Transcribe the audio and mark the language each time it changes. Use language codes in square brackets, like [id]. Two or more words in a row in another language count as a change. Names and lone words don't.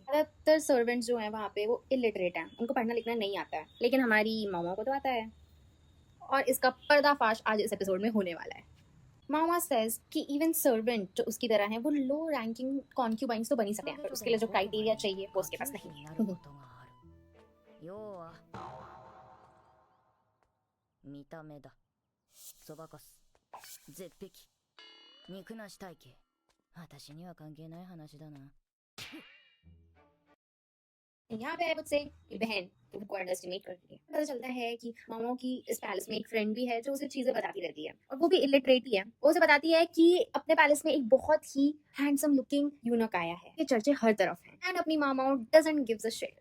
[hi] ज्यादातर सर्वेंट्स जो है वहाँ पे वो इलिटरेट हैं, उनको पढ़ना लिखना नहीं आता है, लेकिन हमारी माओ माओ को तो आता है, और इसका पर्दाफाश आज इस एपिसोड में होने वाला है। मामा सेज कि [en] even servant [hi] जो उसकी तरह हैं वो [en] low ranking concubines [hi] तो बन ही सकते हैं, पर उसके लिए जो क्राइटेरिया चाहिए वो उसके पास नहीं है। [ja] 要は見た目だ。そばかす絶壁肉なし体型。私には関係ない話だな。 [hi] यहाँ पे [en] I would say [hi] बहन तुमको अंडरस्टिमेट कर रही है। पता चलता है कि मामा की इस पैलेस में एक फ्रेंड भी है जो उसे चीजें बताती रहती है, और वो भी इलिटरेट ही है। वो उसे बताती है कि अपने पैलेस में एक बहुत ही [en] handsome looking eunuch [hi] आया है, ये चर्चे हर तरफ हैं, एंड अपनी मामा [en] doesn't gives a shit.